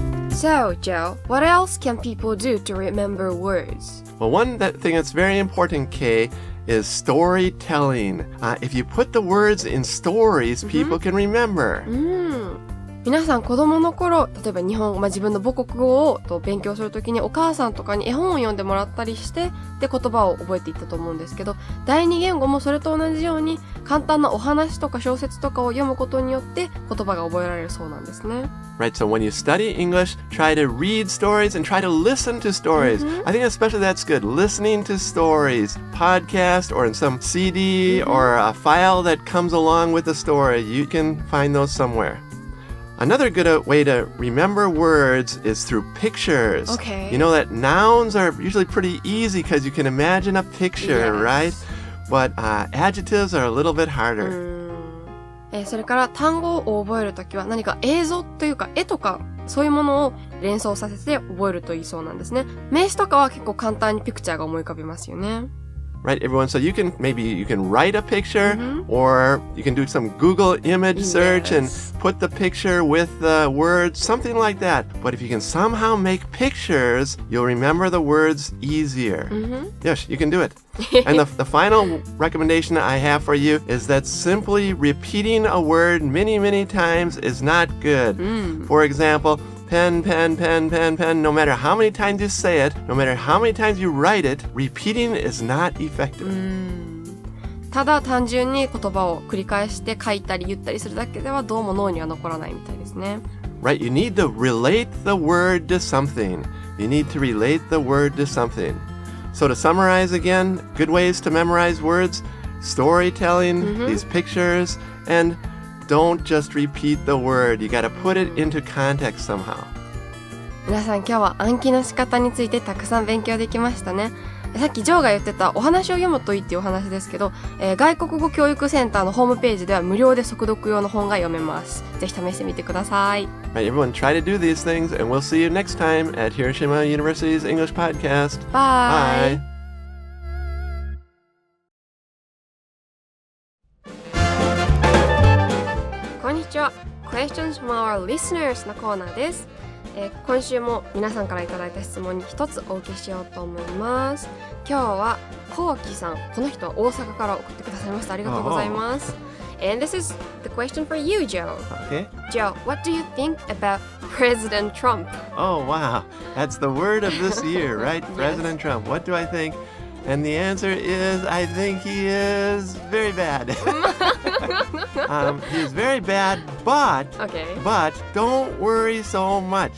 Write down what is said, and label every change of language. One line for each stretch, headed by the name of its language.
English: So, Joe, what else can people do to remember words? Well, one thing that's very important, Kay, is storytelling. If you put the words in stories, people can remember.
Japanese: 皆さん子供の頃、例えば日本語、自分の母国語を勉強するときにお母さんとかに絵本を読んでもらったりして、で言葉を覚えていったと思うんですけど、第二言語もそれと同じように簡単なお話とか小説とかを読むことによって言葉が覚えられるそうなんですね。
English: Right, so when you study English, try to read stories and try to listen to stories. I think especially that's good. Listening to stories, podcast or in some CD or a file that comes along with the story. You can find those somewhere.Another good way to remember words is through pictures. Okay. You know that nouns are usually pretty easy because you can imagine a picture, right? But adjectives are a little bit harder.
Japanese: それから単語を覚えるときは何か映像というか絵とかそういうものを連想させて覚えるといいそうなんですね。名詞とかは結構簡単にピクチャーが思い浮かびますよね。
English: Right, everyone. So you can write a picture or you can do some Google image search and put the picture with the words, something like that. But if you can somehow make pictures, you'll remember the words easier. Yes, you can do it. And the final recommendation I have for you is that simply repeating a word many, many times is not good. For example, pen, pen, pen, pen, pen. No matter how many times you say it, no matter how many times you write it, repeating is not effective.
Japanese: ただ単純に言葉を繰り返して書いたり言ったりするだけではどうも脳には残らないみたいですね。
English: Right, you need to relate the word to something. You need to relate the word to something. So to summarize again, good ways to memorize words, storytelling, these pictures, and don't just repeat the word. You got to put it into context somehow.
Japanese: 皆さん今日は暗記の仕方についてたくさん勉強できましたね。さっきジョーが言ってたお話を読むといいっていうお話ですけど、外国語教育センターのホームページでは無料で速読用の本が読めます。ぜひ試してみてください。
English: Right, everyone try to do these things and we'll see you next time at Hiroshima University's English Podcast. Bye! Bye! Questions from our listeners
Japanese: のコーナーです。今週も皆さんからいただいた質問に一つお受けしようと思います。今日はコウキさん、この人は大阪から送ってくださいました。ありがとうございます。
English: And this is the question for you, Joe. Okay. Joe, what do you think about President Trump? Oh, wow. That's the word of this year, right? Yes. President Trump. What do I think? And the answer is, I think he is very bad. He is very bad, but don't worry so much.